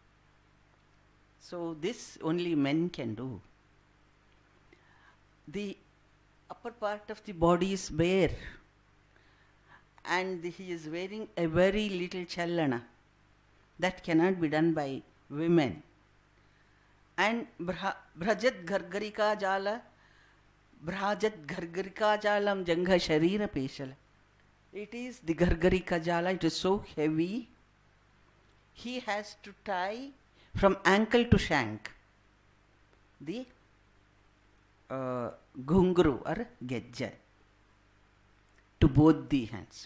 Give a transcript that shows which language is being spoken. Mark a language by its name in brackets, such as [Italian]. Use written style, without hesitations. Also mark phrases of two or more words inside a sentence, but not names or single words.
[English] So this only men can do. The upper part of the body is bare, and he is wearing a very little challana. That cannot be done by women. [Sanskrit] And Bhrajat Gargarika Jala, Bhrajat Gargarika Jalam Jangha Sharira Peshala. [English] It is the [Sanskrit] Gargarika Jala, [English] it is so heavy. He has to tie from ankle to shank the gunguru or gejja to both the hands.